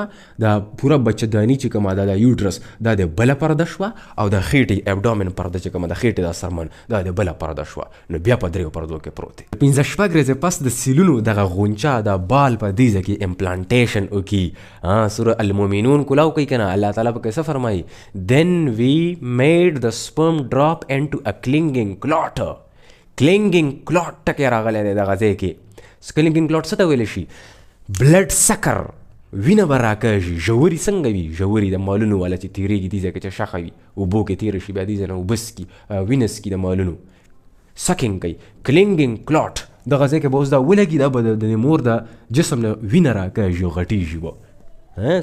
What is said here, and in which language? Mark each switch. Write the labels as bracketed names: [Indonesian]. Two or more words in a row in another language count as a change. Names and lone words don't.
[Pashto] دا پوره بچهداني چې کومه ده د یوټرس دا د بله پرده شوه، او د خېټې ابډامن پرده چې کومه د خېټې دا سرمن دا د بله پرده شوه. نو بیا په دریو پردو کې پروت دی. 15 ورځې پس د سیلونو دغه غونچه د بال په دې ځای کې امپلانټیشن وکړي. سوره المؤمنون کلاو کوي که نه، الله تعالی پکې څه فرمایي؟ [English] then we made the sperm drop into a clinging clot. clinging clot [Pashto] ټکی راغلی دی دغه ځای کې. [English] clinging clot [Pashto] څه ته ویلی شي؟ [English] blood sucker, [Pashto] وینه به راکږي. ژورې څنګه وي؟ ژورې د مالونو والا چې تیریږي دې ځای کې چې شخه وي، اوبو کې تیره شي، بیا دې ځای نه اوبه څکي، وینه څکي د مالونو، سکینګ کوي. [English] clinging clot [Pashto] دغه ځای کې به اوس دا ولګي، دا به د مور د جسم نه وینه راکږي او غټېږي به.